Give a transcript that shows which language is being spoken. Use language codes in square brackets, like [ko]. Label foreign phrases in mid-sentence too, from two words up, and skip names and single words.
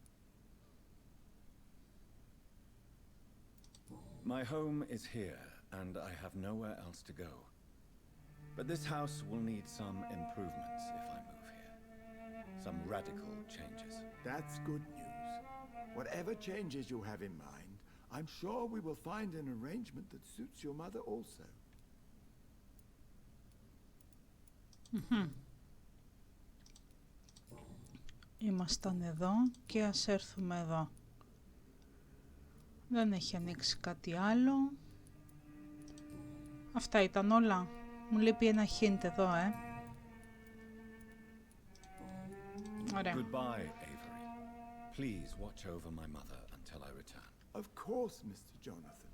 [en] My home is here, and I have nowhere else to go. But this house will need some improvements if I move here. Some radical changes. That's good news. Whatever changes you have in mind, I'm sure we will find an arrangement that suits your mother also. [el] Ήμασταν εδώ και ας έρθουμε εδώ. Δεν έχει ανοίξει κάτι άλλο. Αυτά ήταν όλα. Μου λείπει ένα hint εδώ, Ωραία. [en] Goodbye, Avery. Please watch over my mother until I return. Of course, Mr. Jonathan.